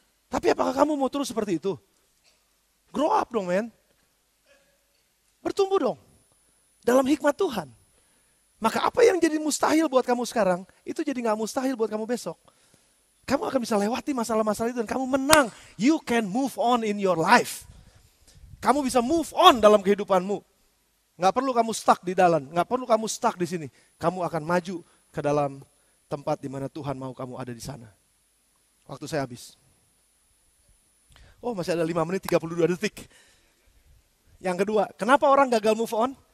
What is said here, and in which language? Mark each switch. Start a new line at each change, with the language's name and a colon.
Indonesian: Tapi apakah kamu mau terus seperti itu?
English: Grow up
Indonesian: dong men. Bertumbuh dong. Dalam hikmat Tuhan. Maka apa yang jadi mustahil buat kamu sekarang, itu jadi gak mustahil buat kamu besok. Kamu akan bisa lewati masalah-masalah itu dan kamu menang.
English: You can move on in your life.
Indonesian: Kamu bisa move on dalam kehidupanmu. Gak perlu kamu stuck di dalam, gak perlu kamu stuck di sini. Kamu akan maju ke dalam tempat di mana Tuhan mau kamu ada di sana. Waktu saya habis. Masih ada 5 menit 32 detik. Yang kedua, kenapa orang gagal move on?